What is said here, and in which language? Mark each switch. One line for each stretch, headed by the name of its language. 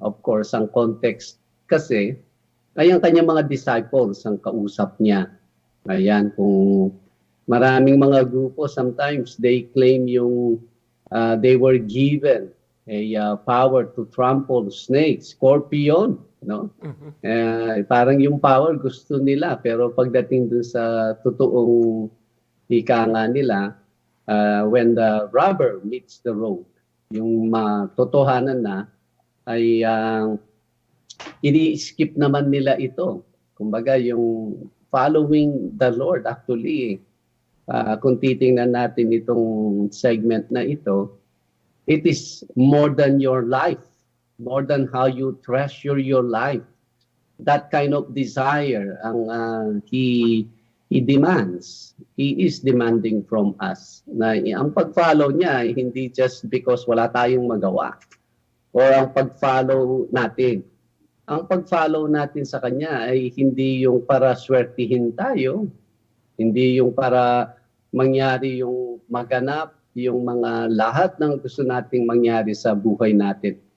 English: Of course,
Filipino: ang context kasi ay ang kanyang mga disciples ang kausap niya. Ayan, kung maraming mga grupo,
English: sometimes they claim they were given a power to trample snakes, scorpion, no?
Filipino: Parang yung power gusto nila, pero pagdating dun sa totoong ika nga nila,
English: when the rubber meets the road,
Filipino: yung matotohanan na ay ini-skip naman nila ito.
English: Kumbaga, yung following the Lord, actually,
Filipino: kung titingnan natin itong segment na ito,
English: it is more than your life, more than how you treasure your life. That kind of desire ang He demands. He is demanding from us.
Filipino: Na ang pag-follow niya, hindi
English: just because
Filipino: wala tayong magawa or ang pag-follow natin. Ang pag-follow natin sa Kanya ay hindi yung para swertihin tayo, hindi yung para mangyari yung maganap, yung mga lahat ng gusto nating mangyari sa buhay natin.